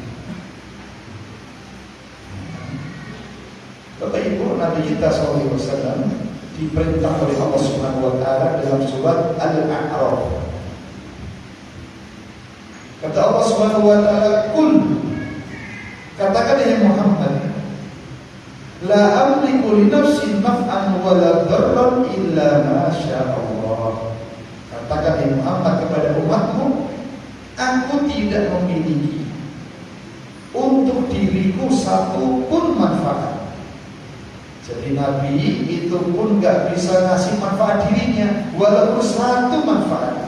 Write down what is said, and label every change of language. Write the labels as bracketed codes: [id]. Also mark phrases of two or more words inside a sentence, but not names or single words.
[id] Bapak Ibu, Nabi kita SAW diperintah oleh Allah [ar] سبحانه وتعالى [id] dalam surat Al-A'raf. [ar] Kata Allah سبحانه وتعالى, "Qul," [id] katakan ya Muhammad, [ar] "لا أملك لنفسي نفعا ولا ضرا إلا ما شاء الله." [id] Katakan ya Muhammad kepada umatmu, aku tidak memiliki untuk diriku satu pun manfaat. Jadi Nabi itu pun gak bisa ngasih manfaat dirinya, walaupun satu manfaat.